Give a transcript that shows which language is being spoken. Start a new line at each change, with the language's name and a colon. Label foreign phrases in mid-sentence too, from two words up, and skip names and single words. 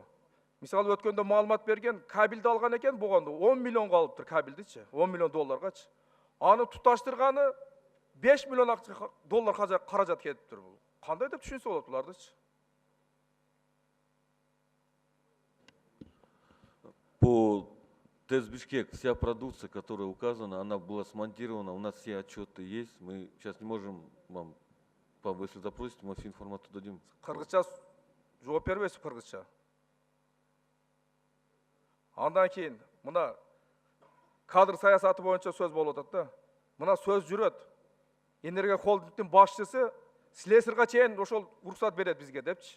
Kyrgyz: Мисалы өткөндө маалымат берген, кабелди алган экен, болгондо 10 миллион калыптыр кабелдичи, 10 миллион долларгачы. Аны туташтырганы 5 миллион доллар каражат кетиптир бул. Кандай деп түшүнсө болот булардычы?
Russian: По ТЭЦ Бишкек вся продукция, которая указана, она была смонтирована, у нас все отчеты есть. Мы сейчас не можем вам, если запросите, мы всю информацию дадим.
Kyrgyz: Кыргызча жооп бербейсиз, кыргызча. Андан кийин мына кадр саясаты боюнча сөз болуп атат да. Мына сөз жүрөт. Энергия холдингдин башчысы слесарга чейин ошол уруксат берет бизге депчи.